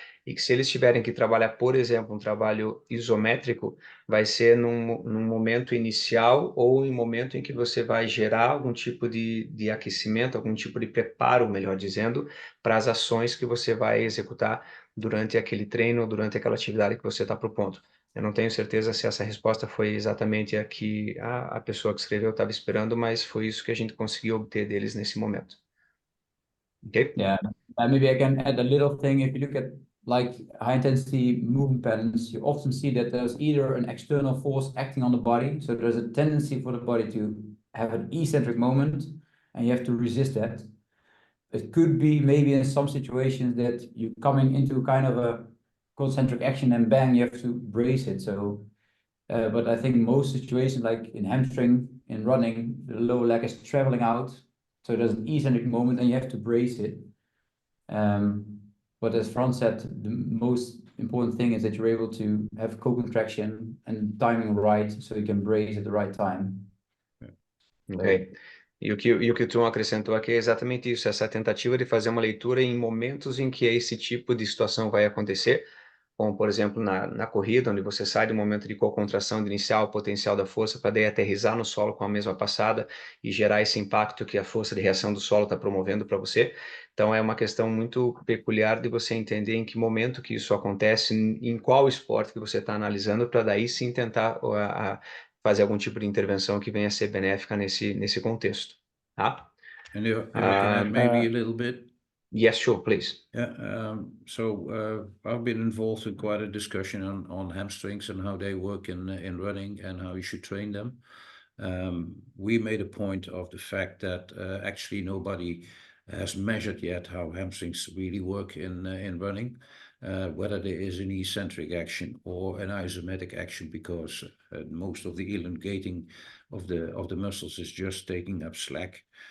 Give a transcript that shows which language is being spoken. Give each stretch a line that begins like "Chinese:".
Portuguese: e que se eles tiverem que trabalhar, por exemplo, um trabalho isométrico, vai ser num momento inicial ou em momento em que você vai gerar algum tipo de aquecimento, algum tipo de preparo, melhor dizendo, para as ações que você vai executar durante aquele treino ou durante aquela atividade que você está propondo. Eu não tenho certeza se essa resposta foi exatamente a que a pessoa que escreveu estava esperando, mas foi isso que a gente conseguiu obter deles nesse momento.
English: Okay? Yeah, maybe I can add a little thing. If you look at like high intensity movement patterns, you often see that there's either an external force acting on the body. So there's a tendency for the body to have an eccentric moment, and you have to resist that. it could be maybe in some situations that you're coming into kind of a concentric action and bang, you have to brace it. So, but I think most situations, like in hamstring, in running, the lower leg is traveling out. So there's an eccentric moment and you have to brace it. But as Frans said, the most important thing is that you're able to have co-contraction and timing right, so you can brace at the right time. Ok.
Portuguese: E o que o Teun acrescentou aqui é exatamente isso, essa tentativa de fazer uma leitura em momentos em que esse tipo de situação vai acontecer, como, por exemplo, na corrida, onde você sai do momento de co-contração inicial, potencial da força, para daí aterrissar no solo com a mesma passada e gerar esse impacto que a força de reação do solo está promovendo para você. Então, é uma questão muito peculiar de você entender em que momento que isso acontece, em qual esporte que você está analisando, para daí sim tentar fazer algum tipo de intervenção que venha a ser benéfica nesse contexto. Tá?
English: And if I can add maybe a little bit. Yes, sure, please. Yeah, I've been involved in quite a discussion on hamstrings and how they work in running and how you should train them. We made a point of the fact that actually nobody has measured yet how hamstrings really work in running, whether there is an eccentric action or an isometric action, because most of the elongating of the muscles is just taking up slack.